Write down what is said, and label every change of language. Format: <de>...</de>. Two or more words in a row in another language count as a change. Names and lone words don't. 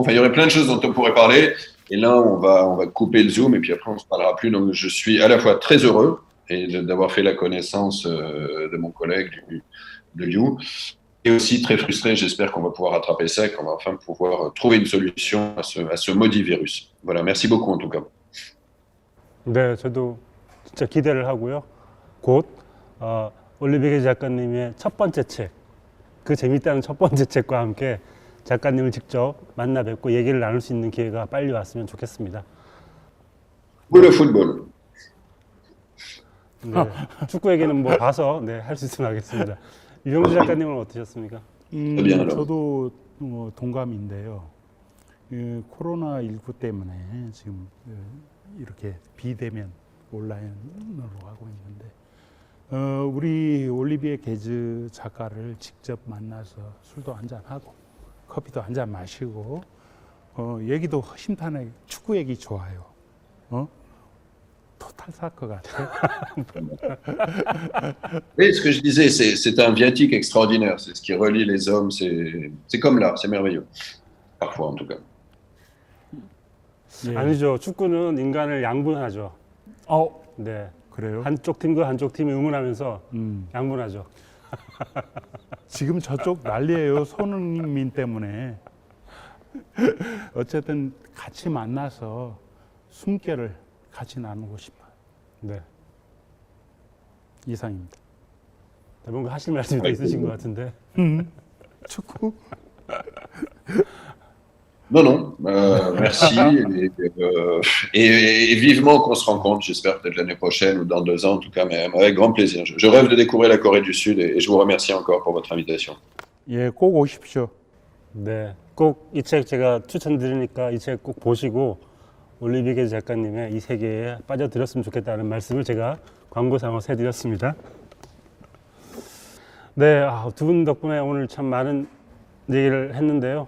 <fr>Enfin, il y aurait plein de choses dont on pourrait parler. Et là, on va couper le Zoom et puis après, on ne se parlera plus. Donc, je suis à la fois très heureux d'avoir fait la connaissance de mon collègue, de Liu, et aussi très frustré. J'espère qu'on va pouvoir rattraper ça et qu'on va enfin pouvoir trouver une solution à ce maudit virus. Voilà, merci beaucoup en tout cas.</fr> <ko>네, 저도 진짜 기대를 하고요. 곧 올리비에 작가님의 첫 번째 책, 그 재밌다는 첫 번째 책과 함께 작가님을 직접 만나 뵙고 얘기를 나눌 수 있는 기회가 빨리 왔으면 좋겠습니다.</ko> <fr>Pour le football.</fr> <ko>네, 축구 얘기는 뭐 봐서 할 수 있으면 하겠습니다. 유영주 작가님은 어떠셨습니까? 저도 동감인데요. 코로나19 때문에 지금 이렇게 비대면 온라인으로 하고 있는데 우리 올리비에 게즈 작가를 직접 만나서 술도 한잔하고 커피도 한잔 마시고 얘기도 허심탄회하게 축구 얘기 좋아요.</ko> <en>total soccer</en> <ko>같아.</ko> <fr>Oui, ce que je disais, c'est un viatique extraordinaire. C'est ce qui relie les hommes. C'est comme là, c'est merveilleux. Parfois, en tout cas.</fr> <ko>예. 아니죠. 축구는 인간을 양분하죠. 네. 그래요? 한쪽 팀과 한쪽 팀이 응원하면서 양분하죠. 지금 저쪽 난리예요. 손흥민 때문에. 어쨌든 같이 만나서 숨결을 같이 나누고 싶어요. 네. 이상입니다. 뭔가 하실 말씀이 더 있으신 것 같은데. 축구?</ko> <fr>Non, merci. Et vivement qu'on se rencontre, j'espère peut-être l'année prochaine ou dans 2 ans, en tout cas, mais avec grand plaisir. Je rêve de découvrir la Corée du Sud et je vous remercie encore pour votre invitation.</fr> <ko>예, 꼭 오십시오. 네. 꼭 이 책 제가 추천드리니까 이 책 꼭 보시고 올리비게 작가님의 이 세계에 빠져들었으면 좋겠다는 말씀을 제가 광고상으로 해드렸습니다. 네, 두 분 덕분에 오늘 참 많은 얘기를 했는데요.</ko>